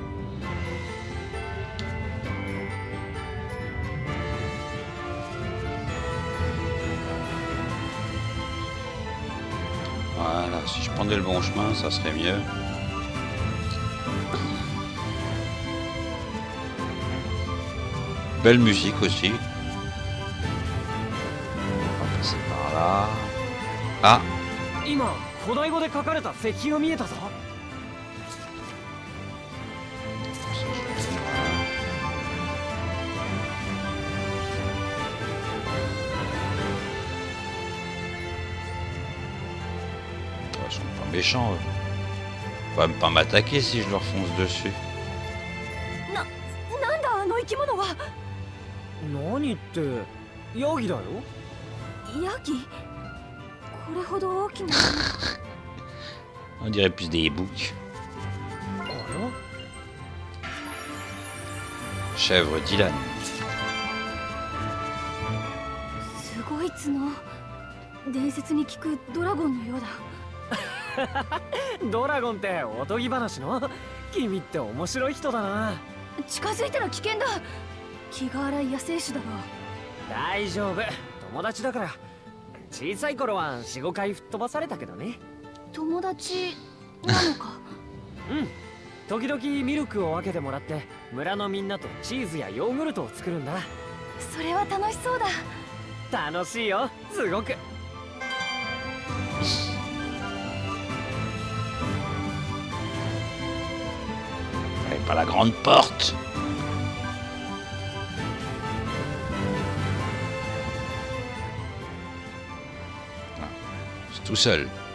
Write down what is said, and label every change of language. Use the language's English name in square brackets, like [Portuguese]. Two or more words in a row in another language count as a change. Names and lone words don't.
[French] Voilà, si je prenais le bon chemin, ça serait mieux. Belle musique aussi. On va passer par là. Ah! [Japanese] 今、古代語で書かれた石碑が見えたぞ。 [French] Ils sont pas méchants. Va pas m'attaquer si je leur fonce dessus. [Japanese] なんだあの生き物は。何ってヤギだよ。ヤギ？これほど大きな。 [French] On dirait plus des boucs. Chèvre Dylan. [Japanese] すごい角。伝説に聞くドラゴンのようだ。ドラゴンっておとぎ話の？君って面白い人だな。近づいたら危険だ。気が荒い野生種だろう。大丈夫、友達だから。小さい頃は 4,5 回吹っ飛ばされたけどね。友達なのか。時々ミルクを分けてもらって村のみんなとチーズやヨーグルトを作るんだ。それは楽しそうだ。楽しいよ、すごく。 [French] Par la grande porte. C'est tout seul.